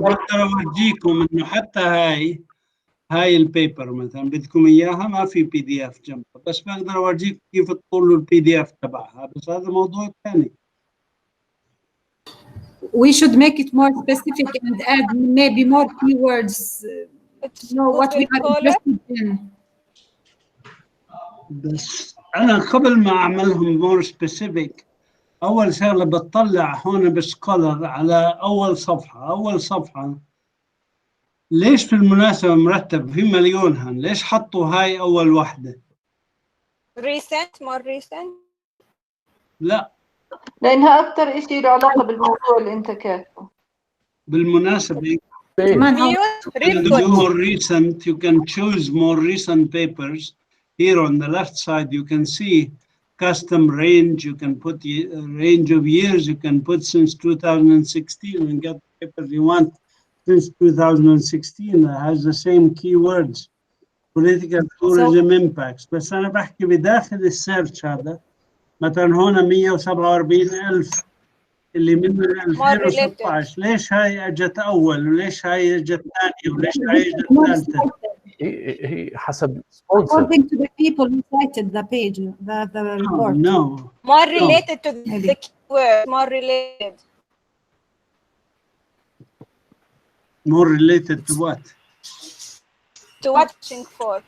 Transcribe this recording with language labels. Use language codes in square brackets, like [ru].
[ar] بقدر أورجيكم إنه حتى هاي البيبر مثلا بدكم إياها ما في PDF جنبها، بس بقدر أورجيكم كيف تطولوا الPDF تبعها، بس هذا موضوع ثاني. [en] We should make it more specific and add maybe more keywords to know what we are interested in. [ar] بس أنا قبل ما أعملهم [en] more specific، [ar] أول شغلة بتطلع هون بسكولر على أول صفحة. ليش في المناسبة مرتب في مليون هن؟ ليش حطوا هاي أول واحدة؟ [en] more recent. [ar] لا لأنها أكتر إشي له علاقة بالموضوع اللي أنت كاتبه. بالمناسبة كمان هو [en] and do more recent, you can choose more recent papers. Here on the left side, you can see custom range. You can put the range of years. You can put since 2016 and get the papers you want since 2016. That has the same keywords, political tourism impacts. [ar] بس أنا بحكي بداخل السيرش هذا مثلا هون 147,000 اللي من 2016. ليش هاي اجت اول وليش هاي اجت ثانيه وليش هاي اجت ثالثه؟ هي حسب [en] according to the people who cited the page, the report. No. More related to the keyword. More related. More related to what? To watching for.